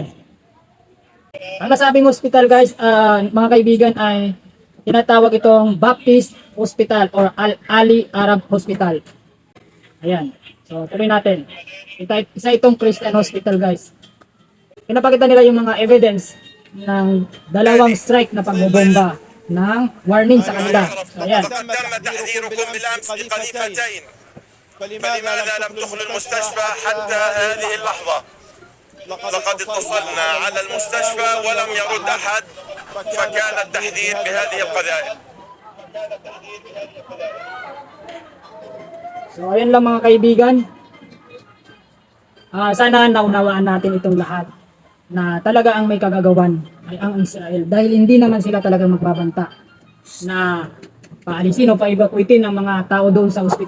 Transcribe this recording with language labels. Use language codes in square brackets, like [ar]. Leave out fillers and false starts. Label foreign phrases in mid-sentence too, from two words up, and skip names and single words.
[tl] Ang nasabing hospital guys, mga kaibigan, ay tinatawag itong Baptist Hospital or Al-Ali Arab Hospital. Ayan. So, tuloy natin. Isa itong [en] Christian hospital [tl] guys. Pinapakita nila yung mga evidence ng 2 strike na pagbobomba ng warning sa kanila. So, ayan. [ar] فلماذا لم تدخل المستشفى حتى هذه اللحظة؟ لقد اتصلنا على المستشفى ولم يرد أحد فكان التحديد بهذه القذائف. [tl] So ayun lang mga kaibigan. Sana naunawaan natin itong lahat na talaga ang may kagagawan ay ang Israel dahil hindi naman sila talaga magbabanta na paalisin o pa-evacuatein ang mga tao doon sa ospital.